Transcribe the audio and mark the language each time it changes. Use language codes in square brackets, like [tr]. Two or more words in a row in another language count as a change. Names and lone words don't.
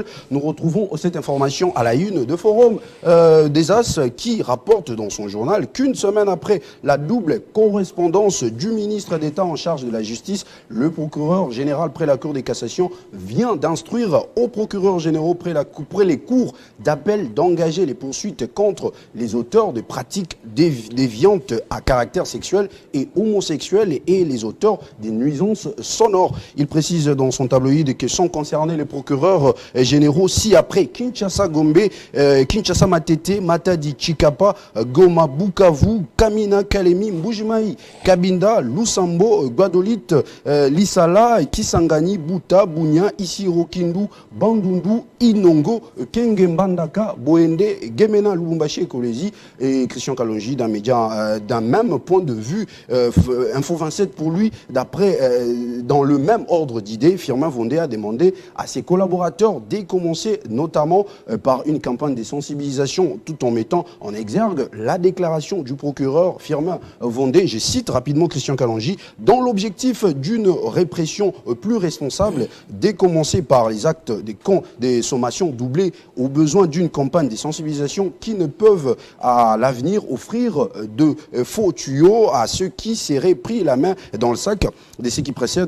[fr] Nous retrouvons cette information à la une de Forum des As, qui rapporte dans son journal qu'une semaine après la double correspondance du ministre d'État en charge de la justice, le procureur général près la Cour de cassation vient d'instruire aux procureurs généraux près les cours d'appel d'engager les poursuites contre les auteurs de pratiques déviantes à caractère sexuel et homosexuels et les auteurs des nuisances sonores. Il précise dans son tabloïd que sont concernés les procureurs généraux ci-après Kinshasa Gombe, Kinshasa Matete, Matadi Chikapa, Goma Bukavu, Kamina Kalemi, Mbujimai, Kabinda, Lusambo, Guadolit, Lisala, Kisangani, Buta, Bunya, Isiro Kindu, Bandundu, Inongo, Kenge Mbandaka, Boende, Gemena Lubumbashi et Kolezi. Et Christian Kalonji, d'un média d'un même point de vue, Info 27 pour lui, dans le même ordre d'idées, Firmin Vonde a demandé à ses collaborateurs de commencer notamment par une campagne de sensibilisation tout en mettant en exergue la déclaration du procureur Firmin Vonde, je cite rapidement Christian Kalonji, dans l'objectif d'une répression plus responsable, de commencer par les actes des sommations doublées aux besoins d'une campagne de sensibilisation qui ne peuvent à l'avenir offrir de faux tuyaux à ceux qui seraient pris la main dans le sac de ce qui précède.